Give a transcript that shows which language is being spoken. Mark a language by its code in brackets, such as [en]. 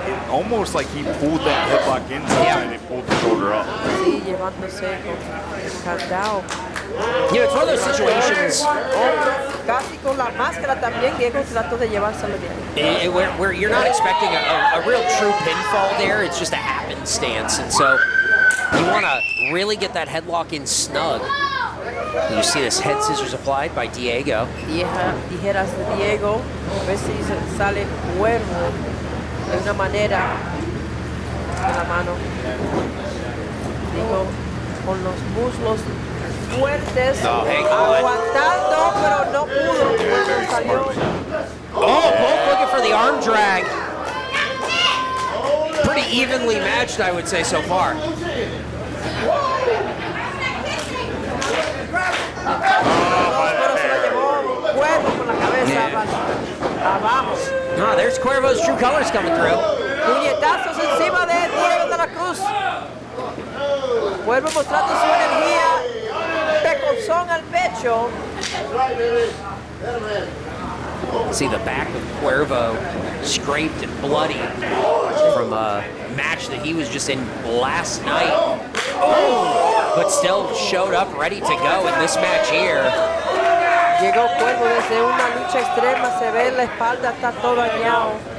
[en] Almost like he pulled that headlock inside and he pulled the shoulder up. [es] Sí, llevándose con candado. [en] It's one of those situations [es] Casi con la máscara también, Diego trató de llevárselo de ahí. [en] where you're not expecting a real true pinfall there. It's just a happenstance, and so you want to really get that headlock in snug. You see this head scissors applied by Diego. [es] Tijeras de Diego, a ver si sale Quervo. de una manera con la mano. Digo, con los muslos fuertes, aguantando, pero no pudo. Cuervo salió. [en] Oh, both looking for the arm drag. Pretty evenly matched, I would say, so far. [es] Pero se lo llevó Cuervo con la cabeza abajo. [en] Oh, there's Cuervo's true colors coming through. [es] Puñetazos encima de Diego de la Cruz. Cuervo mostrando su energía. Pecozón al pecho. [en] See the back of Quervo scraped and bloody from a match that he was just in last night. Oh, but still showed up ready to go in this match here. [es] Llegó Cuervo desde una lucha extrema, se ve la espalda, está todo dañado.